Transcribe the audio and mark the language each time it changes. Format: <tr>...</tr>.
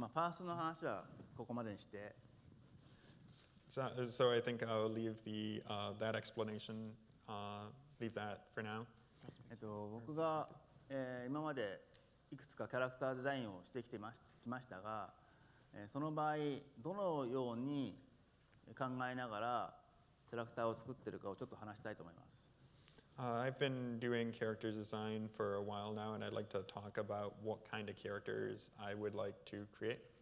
<ja>パースの話はここまでにして。</ja> <en>So I think I'll leave that explanation, leave that for now.</en> <ja>僕が、今までいくつかキャラクターデザインをしてきましたが、その場合どのように考えながらキャラクターを作っているかをちょっと話したいと思います。</ja> <en>I've been doing character design for a while now, and I'd like to talk about what kind of characters I would like to create.</en>